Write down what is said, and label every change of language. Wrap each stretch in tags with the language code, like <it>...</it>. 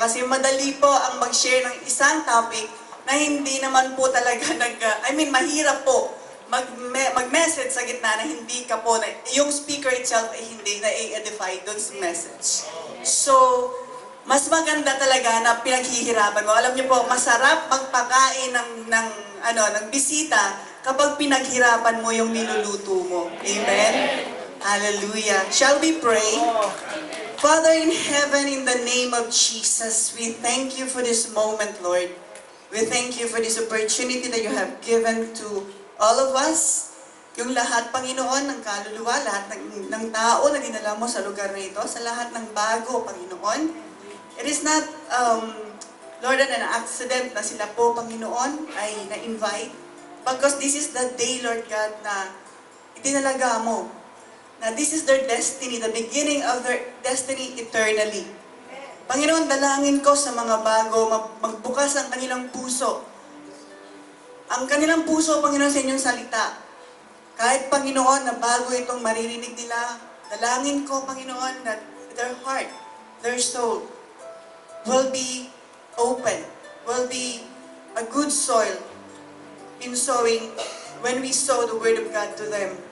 <tl>Kasi madali po ang mag-share ng isang topic na hindi naman po talaga mahirap po mag-message sa gitna na hindi ka po, yung speaker itself ay hindi na-edify dun sa message. So, mas maganda talaga na pinaghihirapan mo. Alam niyo po, masarap magpakain ng bisita kapag pinaghirapan mo yung niluluto mo.</tl> <en>Amen? Hallelujah. Shall we pray? Father in heaven, in the name of Jesus, we thank you for this moment, Lord. We thank you for this opportunity that you have given to all of us.</en> <tl>Yung lahat, Panginoon, ng kaluluwa, lahat ng tao na dinala mo sa lugar na ito, sa lahat ng bago, Panginoon.</tl> <en>It is not, Lord, an accident</en> <tl>na sila po, Panginoon, ay na-invite.</tl> <en>Because this is the day, Lord God,</en> <tl>na itinalaga mo.</tl> <en>Na this is their destiny, the beginning of their destiny eternally.</en> <tl>Panginoon, dalangin ko sa mga bago, magbukas ang kanilang puso. Ang kanilang puso, Panginoon, sa inyong salita. Kahit, Panginoon, na bago itong maririnig nila, dalangin ko, Panginoon,</tl> <en>that their heart, their soul, will be open, will be a good soil in sowing when we sow the Word of God to them.</en>